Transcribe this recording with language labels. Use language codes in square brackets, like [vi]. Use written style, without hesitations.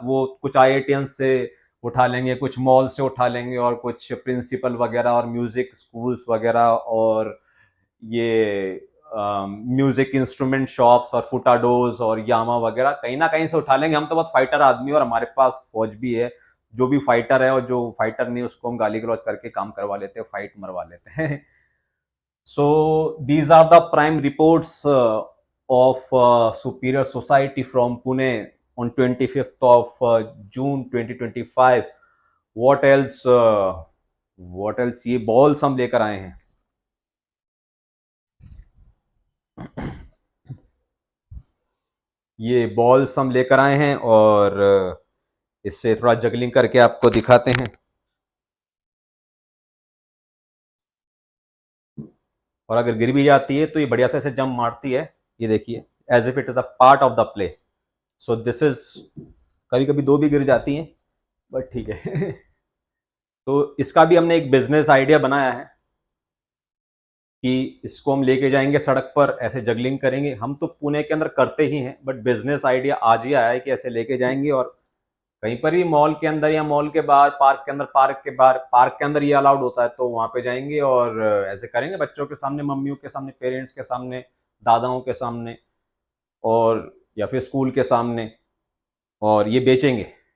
[hi] वो कुछ IITians से उठा लेंगे, कुछ मॉल से उठा लेंगे, और कुछ प्रिंसिपल वगैरह, और म्यूजिक स्कूल्स वगैरह, और ये म्यूजिक इंस्ट्रूमेंट शॉप्स, और फुटाडोज, और यामा वगैरह, कहीं ना कहीं से उठा लेंगे. हम तो बहुत फाइटर आदमी, और हमारे पास फौज भी है. जो भी फाइटर है, और जो फाइटर नहीं, उसको हम गाली गलौज करके काम करवा लेते हैं, फाइट मरवा लेते हैं. [en] So these are the prime reports of Superior Society from Pune on 25th of June 2025. What else? What else? [hi] ये balls हम लेकर आए हैं. ये balls हम लेकर आए हैं और इससे थोड़ा जगलिंग करके आपको दिखाते हैं. और अगर गिर भी जाती है तो ये बढ़िया से ऐसे जंप मारती है. ये देखिए, [en] As if it is a part of the play. So this is, [hi] कभी कभी दो भी गिर जाती हैं, बट ठीक है. तो इसका भी हमने एक बिजनेस आइडिया बनाया है कि इसको हम लेके जाएंगे सड़क पर, ऐसे जगलिंग करेंगे. हम तो पुणे के अंदर करते ही हैं, बट बिजनेस आइडिया आज ही आया है कि ऐसे लेके जाएंगे और कहीं पर भी मॉल के अंदर या मॉल के बाहर, पार्क के अंदर, पार्क के बाहर, पार्क के अंदर ये अलाउड होता है तो वहां पे जाएंगे और ऐसे करेंगे बच्चों के सामने, मम्मियों के सामने, पेरेंट्स के सामने, दादाओं के सामने, और या फिर स्कूल के सामने, और ये बेचेंगे.